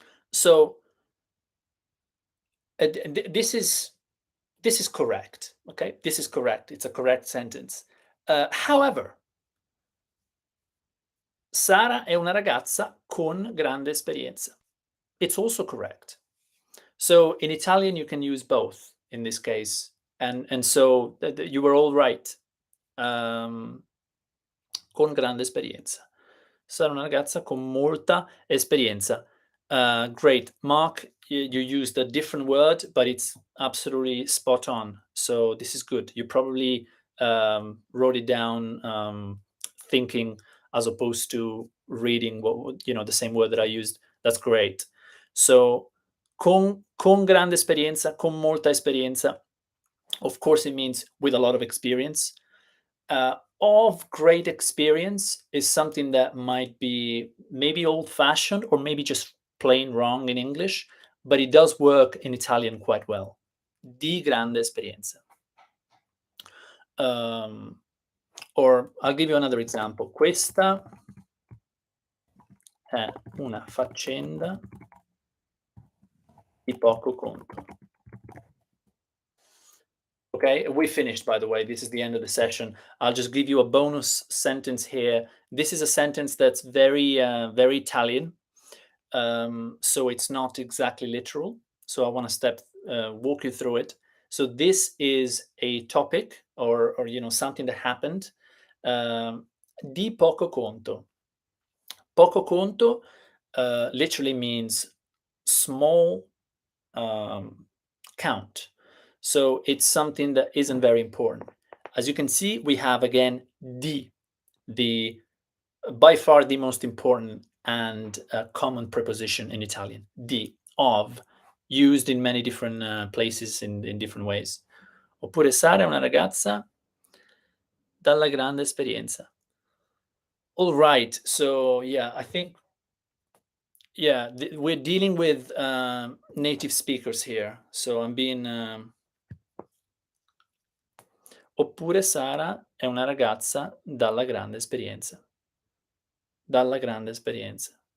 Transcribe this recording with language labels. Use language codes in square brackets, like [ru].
[en] So this is correct. Okay, this is correct. It's a correct sentence. However, [it] Sara è una ragazza con grande esperienza. [en] It's also correct. So in Italian, you can use both in this case. And so you were all right. [it] Con grande esperienza. Sarà una ragazza con molta esperienza. [en] Great. Mark, you used a different word, but it's absolutely spot on. So this is good. You probably wrote it down thinking as opposed to reading the same word that I used. That's great. [it] So con grande esperienza, con molta esperienza. [en] Of course, it means with a lot of experience. Of great experience is something that might be maybe old-fashioned or maybe just plain wrong in English, but it does work in Italian quite well. [it] Di grande esperienza. [en] Or I'll give you another example. [it] Questa è una faccenda di poco conto. [en] Okay, we finished, by the way. This is the end of the session. I'll just give you a bonus sentence here. This is a sentence that's very Italian. So it's not exactly literal. So I want to walk you through it. So this is a topic or something that happened. [it] Di poco conto. Poco conto [en] literally means small count. So it's something that isn't very important. As you can see, we have again di, the by far the most important and common preposition in Italian. Di, of, used in many different places in different ways. [it] Oppure Sara è una ragazza dalla grande esperienza. [en] All right, so yeah, I think we're dealing with native speakers here. So I'm being [it] oppure Sara è una ragazza dalla grande esperienza. Dalla grande esperienza.